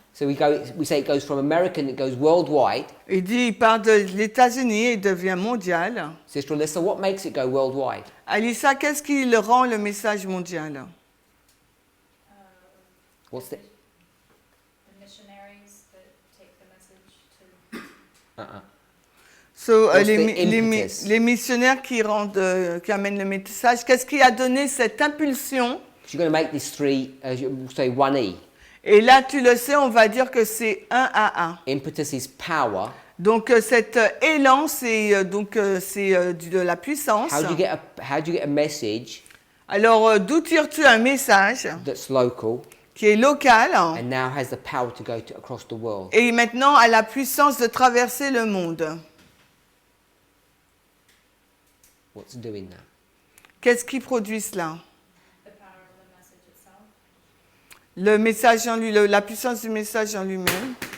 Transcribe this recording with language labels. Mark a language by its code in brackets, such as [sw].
[en] So we say it goes from American, it goes worldwide. [fr] il part de l'États-Unis et devient mondial. [en] Sister Alyssa, what makes it go worldwide? [fr] Alissa, qu'est-ce qui le rend le message mondial? [en] What's the... The missionaries that take the message to. So, What's the impetus? [fr] les missionnaires qui amènent le message, qu'est-ce qui a donné cette impulsion? [en] You're going to make this three, say 1E. [fr] Et là, tu le sais, on va dire que c'est 1 à 1. [en] Impetus is power. [fr] Donc cet élan, c'est de la puissance. [en] How do you get a message [fr] Alors, d'où tires-tu un message [en] that's local [fr] qui est local [en] and now has the power to go across the world? [fr] et maintenant a la puissance de traverser le monde? [en] What's doing that? [fr] Qu'est-ce qui produit cela? [en] The power of the message itself. [fr] Le message en lui, la puissance du message en lui-même.